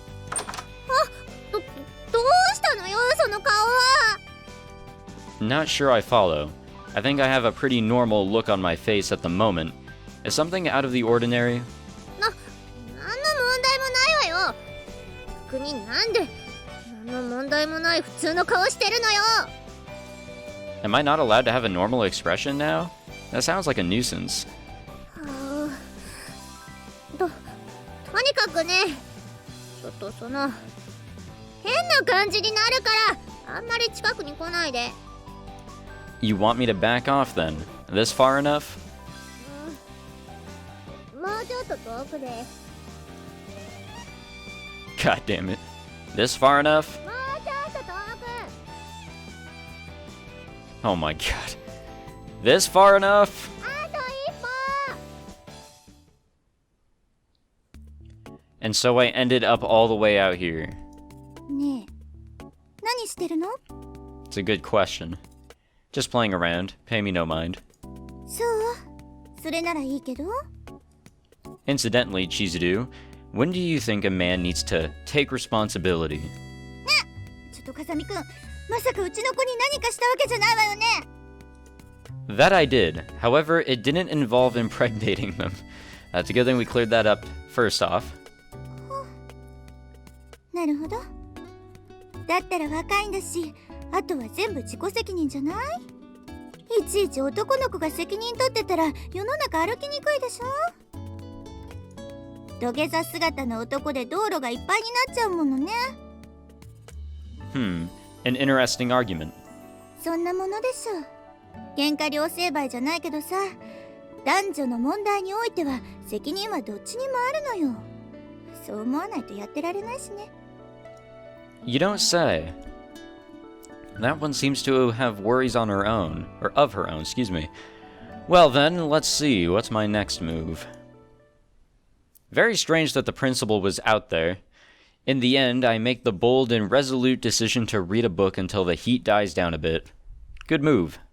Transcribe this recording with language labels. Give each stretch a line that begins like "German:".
Japanese: どうしたのよその顔は。
English: Not sure I follow. I think I have a pretty normal look on my face at the moment. Is something out of the ordinary?
Japanese: なんの問題もないわよ。逆になんで何の問題もない普通の顔してるのよ。
English: Am I not allowed to have a normal expression now? That sounds like a nuisance.
Japanese: とにかくね、ちょっとその変な感じになるからあんまり近くに来ないで。
English: You want me to back off then? This far enough?
Japanese: もうちょっと遠くで。
English: God damn it. This far enough?
Japanese: もうちょっと遠く。
English: Oh my god. This far enough?
Japanese: あと一歩。
English: And so I ended up all the way out here.
Japanese: ねえ、何してるの？
English: It's a good question. Just playing around. Pay me no mind.
Japanese: そう、それならいいけど。
English: Incidentally, Chizuru, when do you think a man needs to take responsibility?
Japanese: ちょっと風見くん、まさかうちの子に何かしたわけじゃないわよね。
English: That I did. However, it didn't involve impregnating them. That's a good thing we cleared that up first off.
Japanese: なるほど。だったら若いんだし、あとは全部自己責任じゃない？いちいち男の子が責任取ってたら世の中歩きにくいでしょ。土下座姿の男で道路がいっぱいになっちゃうものね。
English: An interesting argument.
Japanese: そんなものでしょ。喧嘩両成敗じゃないけどさ、男女の問題においては責任はどっちにもあるのよ。そう思わないとやってられないしね。
English: You don't say. That one seems to have worries on her own, or of her own, excuse me. Well then, let's see, what's my next move? Very strange that the principal was out there. In the end, I make the bold and resolute decision to read a book until the heat dies down a bit. Good move.